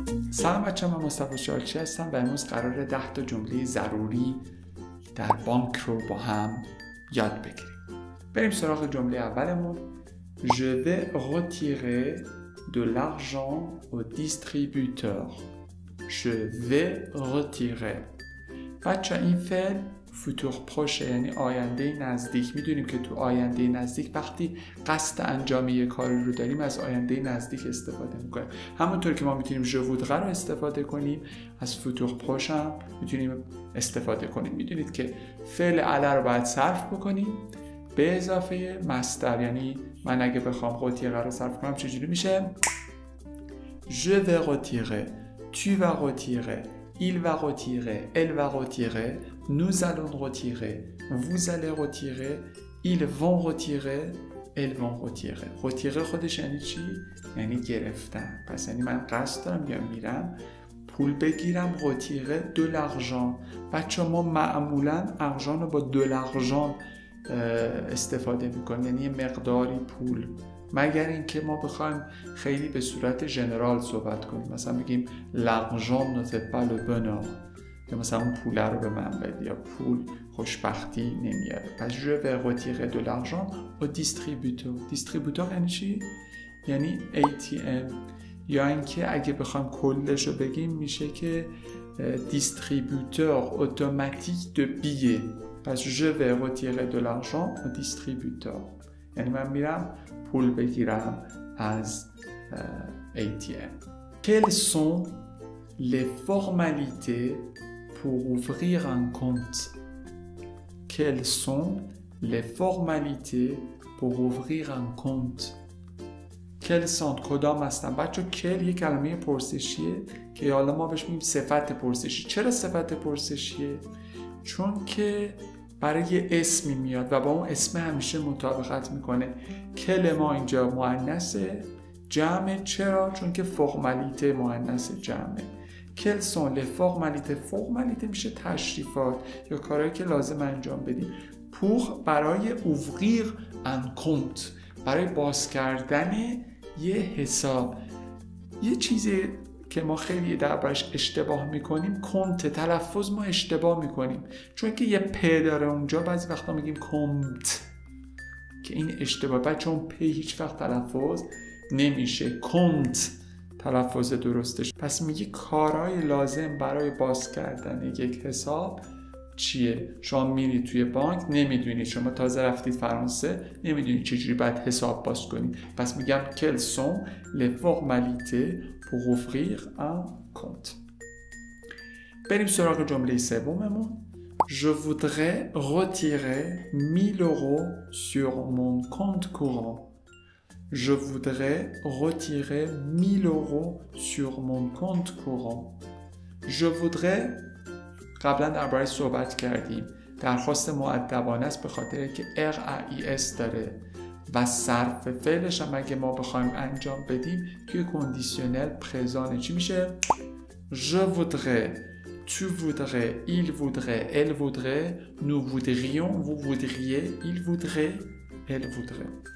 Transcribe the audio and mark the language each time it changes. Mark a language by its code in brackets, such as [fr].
[fa] سلام بچه‌ها، من مصطفی شالچی هستم و امروز قراره 10 تا جمله ضروری در بانک رو با هم یاد بگیریم. بریم سراغ جمله اولمون. [fr] Je vais retirer de l'argent au distributeur. Je vais retirer. [fa] بچه‌ها این فعل فوتور پروشه، یعنی آینده نزدیک. میدونیم که تو آینده نزدیک وقتی قصد انجام یک کاری رو داریم از آینده نزدیک استفاده میکنیم. همونطور که ما میتونیم [fr] je voudrais [fa] رو استفاده کنیم، از فوتور پروش هم میتونیم استفاده کنیم. میدونید که فعل اله رو باید صرف بکنیم به اضافه مصدر. یعنی من اگه بخوام [fr] retirer [fa] رو صرف کنم چجوری میشه؟ [fr] Je vais retirer, tu vas retirer, il va retirer, elle va retirer, nous allons retirer, vous allez retirer, ils vont retirer, elles vont retirer. [fa] retirer خودش یعنی چی؟ یعنی گرفتن. پس یعنی من قصد دارم یا میرم پول بگیرم. [fr] retirer de l'argent. [fa] بچه ما معمولا argent رو با de l'argent استفاده میکنیم، یعنی یه مقداری پول، مگر اینکه ما بخوایم خیلی به صورت ژنرال صحبت کنیم، مثلا بگیم [fr] l'argent ne fait pas le bonheur، [fa] یا مثلا اون پول رو به من بده، یا پول خوشبختی نمیاره. پس [fr] je vais retirer de l'argent au distributeur. [fa] distributeur یعنی چی؟ یعنی ATM. یا اینکه اگه بخوایم کلش رو بگیم میشه که [fr] distributeur automatique de billets. پس je vais retirer de l'argent au distributeur. [fa] یعنی من میرم پول بگیرم از ATM. [fr] Quelles sont les formalités pour ouvrir un compte? Quelles sont les formalités pour ouvrir un compte? [fa] Quelles sont کدام هستن؟ بچه کل یک کلمه پرسشیه که حالا ما بهش میگیم صفت پرسشی. چرا صفت پرسشیه؟ چون که برای یه اسمی میاد و با اون اسم همیشه مطابقت میکنه. کل ما اینجا مؤنثه، جمعه. چرا؟ چون که فرمالیته مؤنث جمعه. کل سون ل فرمالیته. فرمالیته میشه تشریفات یا کارهایی که لازم انجام بدیم. پور برای اووریر ان کونت، برای باز کردن یه حساب. یه چیزی که ما خیلی دربارش اشتباه میکنیم، کنت. تلفظ ما اشتباه میکنیم چون که یه پ داره اونجا، بعضی وقتا میگیم کنت که این اشتباه. بچه اون پ هیچ وقت تلفظ نمیشه، کنت تلفظ درستش. پس میگی کارهای لازم برای باز کردن یک حساب چیه؟ شما میرید توی بانک، نمیدونید، شما تازه رفتید فرانسه، نمیدونید چجوری باید حساب باز کنید. پس میگم [fr] quelles sont les formalités pour ouvrir un compte. [fa] بریم سراغ جمله سوممون. [fr] Je voudrais retirer 1000 euros sur mon compte courant. Je voudrais retirer 1000 euros sur mon compte courant. Je voudrais [fa] قبلا درباره‌اش صحبت کردیم. درخواست مؤدبانه است به خاطر که RAIS داره و صرف فعلش هم اگه ما بخوایم انجام بدیم توی کندیشنل پرزانه چی میشه؟ [fr] Je voudrais, tu voudrais, il voudrait, elle voudrait, nous voudrions, vous voudriez, il voudrait, elle voudrait.